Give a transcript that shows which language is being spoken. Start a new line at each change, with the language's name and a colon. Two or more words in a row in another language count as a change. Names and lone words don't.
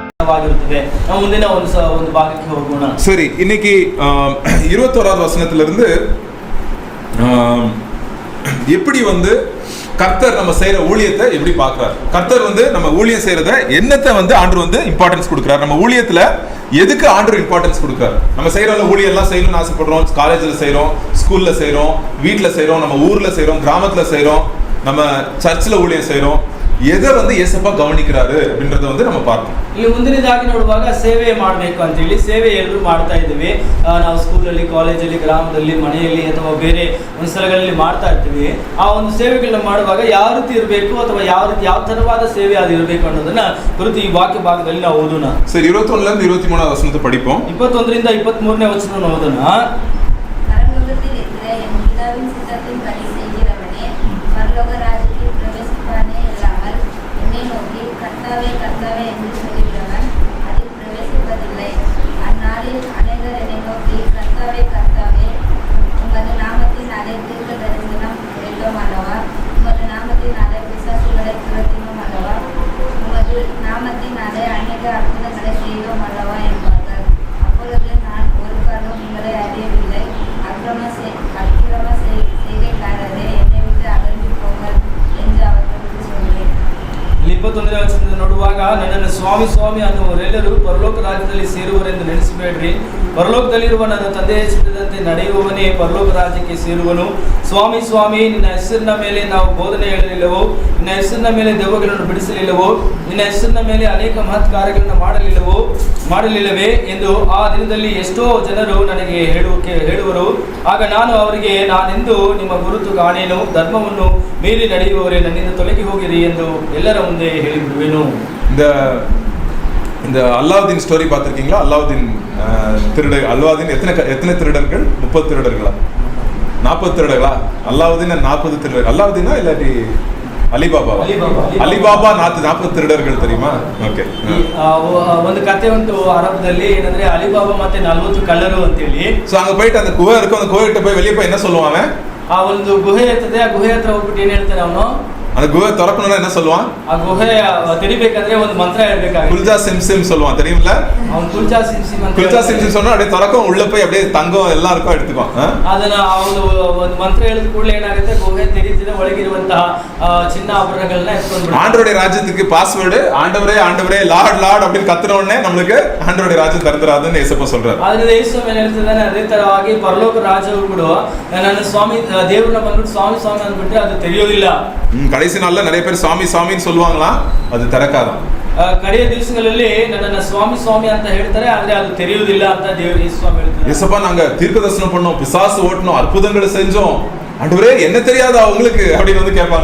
Kannada: ನೆನಪಾಗಿರುತ್ತದೆ. ನಾವು ಮುಂದಿನ ಒಂದು ಭಾಗಕ್ಕೆ ಹೋಗೋಣ.
Tamil: சரி, இன்னைக்கு 21வது வசனத்திலிருந்து எப்படி கர்த்தர் நம்ம செய்யற ஊழியத்தை எப்படி பார்க்கிறார், கர்த்தர் நம்ம ஊழியம் செய்யறத என்னத்தை ஆண்டவர் இம்பார்ட்டன்ஸ் கொடுக்கிறார், நம்ம ஊழியத்துல எதுக்கு ஆண்டவர் இம்பார்ட்டன்ஸ் கொடுக்கிறார். நம்ம செய்யற ஊழியம் எல்லாம் செய்யணும்னு ஆசைப்படுறோம். காலேஜ்ல செய்யறோம், ஸ்கூல்ல செய்யறோம், வீட்டுல செய்யறோம், நம்ம ஊர்ல செய்யறோம், கிராமத்துல செய்யறோம், நம்ம சர்ச்சில் ஊழியம் செய்யறோம். எதை ஏசப்பா கவனிக்கிறாரு அப்படின்றத நம்ம பார்ப்போம்.
Kannada: ಇಲ್ಲಿ ಮುಂದಿನದಾಗಿ ನೋಡುವಾಗ ಸೇವೆ ಮಾಡಬೇಕು ಅಂತ ಹೇಳಿ ಸೇವೆ ಎಲ್ಲರೂ ಮಾಡ್ತಾ ಇದ್ದೀವಿ. ನಾವು ಸ್ಕೂಲಲ್ಲಿ, ಕಾಲೇಜಲ್ಲಿ, ಗ್ರಾಮದಲ್ಲಿ, ಮನೆಯಲ್ಲಿ ಅಥವಾ ಬೇರೆ ಒಂದು ಸ್ಥಳಗಳಲ್ಲಿ ಮಾಡ್ತಾ ಇರ್ತೀವಿ. ಆ ಒಂದು ಸೇವೆಗಳನ್ನ ಮಾಡುವಾಗ ಯಾವ ರೀತಿ ಇರಬೇಕು ಅಥವಾ ಯಾವ ತರವಾದ ಸೇವೆ ಅದು ಇರಬೇಕು ಅನ್ನೋದನ್ನ ಕುರಿತು ಈ ವಾಕ್ಯ ಭಾಗದಲ್ಲಿ ನಾವು ಓದೋಣ. ಸರಿ, 21ರಿಂದ
Tamil: 23 ವಚನத்தை படிப்போம்.
Kannada: 21ರಿಂದ 23ನೇ ವಚನವನ್ನು ಓದೋಣ.
Tamil: கர்த்தாவே என்று சொல்லுகிறவன் அதில் பிரவேசிப்பதில்லை. அந்நாளில் அநேகர் என்னை நோக்கி கர்த்தாவே கர்த்தாவே, உமது நாமத்தினாலே தீர்க்க தரிசனம் செய்தோம் அல்லவா, உமது நாமத்தினாலே பிசாசுகளை துரத்தினோம் அல்லவா, உமது நாமத்தினாலே அநேக அற்புதங்களை செய்தோம் அல்லவா என்பார்கள். அப்பொழுது நான் ஒரு காலம் உங்களை அறியவில்லை, அக்கிரம செய்கைக்காரரே, என்னை விட்டு அகன்று போங்கள் என்று அவர்களுக்கு சொல்வேன்.
Kannada: 21ನೇ ವಚನದಿಂದ ನೋಡುವಾಗ, ನನ್ನನ್ನು ಸ್ವಾಮಿ ಸ್ವಾಮಿ ಅನ್ನುವರೆಲ್ಲರೂ ಪರಲೋಕ ರಾಜ್ಯದಲ್ಲಿ ಸೇರುವರೆಂದು ನೆನೆಸಬೇಡ್ರಿ. ಪರಲೋಕದಲ್ಲಿರುವ ನನ್ನ ತಂದೆಯ ಚಿತ್ತದಂತೆ ನಡೆಯುವವನೇ ಪರಲೋಕ ರಾಜ್ಯಕ್ಕೆ ಸೇರುವನು. ಸ್ವಾಮಿ ಸ್ವಾಮಿ, ನಿನ್ನ ಹೆಸರಿನ ಮೇಲೆ ನಾವು ಬೋಧನೆ ಹೇಳಲಿಲ್ಲವೋ, ನಿನ್ನ ಹೆಸರಿನ ಮೇಲೆ ದೆವ್ವಗಳನ್ನು ಬಿಡಿಸಲಿಲ್ಲವೋ, ನಿನ್ನ ಹೆಸರಿನ ಮೇಲೆ ಅನೇಕ ಮಹತ್ ಕಾರ್ಯಗಳನ್ನು ಮಾಡಲಿಲ್ಲವೇ ಎಂದು ಆ ದಿನದಲ್ಲಿ ಎಷ್ಟೋ ಜನರು ನನಗೆ ಹೇಳುವರು. ಆಗ ನಾನು ಅವರಿಗೆ, ನಾನೆಂದು ನಿಮ್ಮ ಗುರುತು ಕಾಣೇನು, ಧರ್ಮವನ್ನು ಮೀರಿ ನಡೆಯುವವರೇ ನನ್ನಿಂದ ತೊಲಗಿ ಹೋಗಿರಿ ಎಂದು ಎಲ್ಲರ ಮುಂದೆ ಹೇಳಿಬಿಡುವೆನು.
Tamil: இந்த அல்லாவுதீன் ஸ்டோரி பார்த்திருக்கீங்களா? அல்லாவுதீன் அல்லாவுதீன் எத்தனை திருடர்கள்? 30 திருடர்களா? 40 திருடர்களா? அல்லாவுதீன் 40 திருடர்கள். அல்லாவுதீனா இல்லாட்டி ಅಲಿಬಾಬಾ? ಅಲಿಬಾಬಾ 40 திருடர்கள் தெரியுமா?
Kannada: ಓಕೆ. ಒಂದು ಕಥೆ ಉಂಟು ಅರಬದಲ್ಲಿ, ಏನಂದ್ರೆ ಅಲಿಬಾಬಾ ಮತ್ತೆ 40 ಕಳ್ಳರು ಅಂತ ಹೇಳಿ.
Tamil: ಸೊ ಅங்க போயிட்டு அந்த குகை இருக்கும், அந்த குகை கிட்ட போய் வெளியே போய் என்ன சொல்லுவாங்க?
Kannada: ಆ ಒಂದು ಗುಹೆ ಇರ್ತದೆ, ಆ ಗುಹೆ ಹತ್ರ ಹೋಗ್ಬಿಟ್ಟು ಏನ್ ಹೇಳ್ತಾನೆ ಅವನು,
Tamil: அந்த குகை திறக்கணும்னா என்ன சொல்லுவான்?
Kannada: ಆ ಗುಹೆ ತೆರಿಬೇಕಂದ್ರೆ ಒಂದು ಮಂತ್ರ ಹೇಳ್ಬೇಕಾಗುತ್ತೆ.
Tamil: குல்ஜா சிம் சொல்லுவான், தெரியுமில்ல? அவன் குல்ஜா சிம் ಅಂತ குல்ஜா சிம் சொன்னா அப்படியே திறக்கும், உள்ள போய் அப்படியே தங்கம் எல்லாம் இருக்கும் எடுத்துக்கும்.
Kannada: ಅದನ್ನ ಒಂದು ಮಂತ್ರ ಹೇಳಿದ ಕೂಡಲೇ ಏನಾಗುತ್ತೆ, ಗುಹೆ ತೆರೀತಿದೆ, ಒಳಗಿರುವಂತಹ ಚಿನ್ನ ಆಭರಣಗಳನ್ನ ಎತ್ಕೊಂಡು
Tamil: ஆண்டவருடைய ராஜ்யத்துக்கு பாஸ்வேர்டு ஆண்டவரே ஆண்டவரே
English: Lord Lord
Tamil: அப்படின்னு கத்துன உடனே நமக்கு ஆண்டவருடைய ராஜ்யம் திறந்துராதுன்னு ஏசப்பா சொல்றாரு.
Kannada: ಆದ್ರೆ ಯೇಸು ಏನು ಹೇಳ್ತಿದ್ದಾನೆ, ಅದೇ ತರವಾಗಿ ಪರಲೋಕ ರಾಜ್ಯವು ಕೂಡ ನನ್ನ ಸ್ವಾಮಿ ದೇವರನ್ನ ಬಂದ್ಬಿಟ್ಟು ಸ್ವಾಮಿ ಸ್ವಾಮಿ ಅಂದ್ಬಿಟ್ರೆ ಅದು ತೆರೆಯೋದಿಲ್ಲ.
Tamil: கடைசி நாள்ல நிறைய பேர் சுவாமி சுவாமின்னு சொல்லுவாங்களாம், அது திறக்காதான்.
Kannada: ಕಡೆಯ ದಿವಸಗಳಲ್ಲಿ ನನ್ನನ್ನ ಸ್ವಾಮಿ ಸ್ವಾಮಿ ಅಂತ ಹೇಳ್ತಾರೆ, ಆದ್ರೆ ಅದು ತೆರೆಯುವುದಿಲ್ಲ ಅಂತ ದೇವರು ಯೇಸು ಸ್ವಾಮಿ ಹೇಳ್ತಾರೆ.
Tamil: ஏசப்பா நாங்க தீர்க்க தரிசனம் பண்ணோம், பிசாசு ஓட்டணும், அற்புதங்களை செஞ்சோம், ஆண்டவரே என்ன தெரியாதா உங்களுக்கு அப்படின்னு கேட்பாங்க.